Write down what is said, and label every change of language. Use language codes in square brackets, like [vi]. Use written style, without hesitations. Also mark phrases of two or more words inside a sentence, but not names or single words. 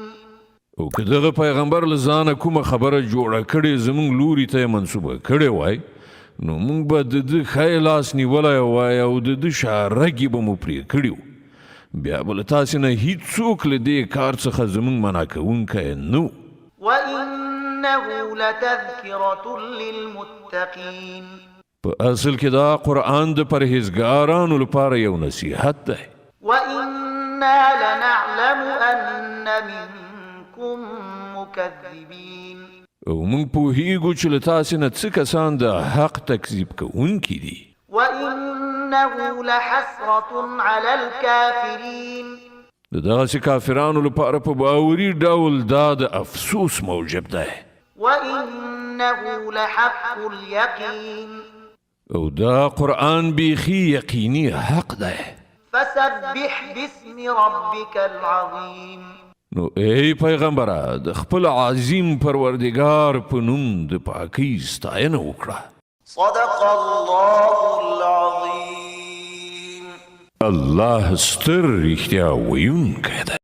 [ps] او که دغه پیغمبر له ځانه کومه خبره جوړه کړې زموږ لوري ته یې منسوبه کړې وای نو موږ به د ده ښی لاس نیولی وای او د ده شارګې به مو پرې کړي بیا به له تاسې نه هیڅوک له دې کار څخه زموږ منع کوونکی نه [ar] وإنه لتذكرة للمتقين [ps] په اصل کې دا قرآن د پرهیزګارانو لپاره یو نصیحت دی [ar] وإنا لنعلم أن منكم مكذبين [ps] او موږ پوهیږو چې له تاسې نه څه کسان د حق تکذیب کوونکي دي [ar] وإنه لحسرة على الكافرين [ps] د دغسې کافرانو لپاره په باوري ډول دا د افسوس موجب دی [ar] وإنه لحق اليقين [ps] او دا قرآن بیخي یقیني حق دی [ar] فسبح باسم ربك العظيم [ps] نو ای پیغمبره د خپل عظیم پروردگار په نوم د پاکۍ ستاینه وکړه [ar] صدق الله العظيم [ps] الله ستر رښتیا ویونکی دی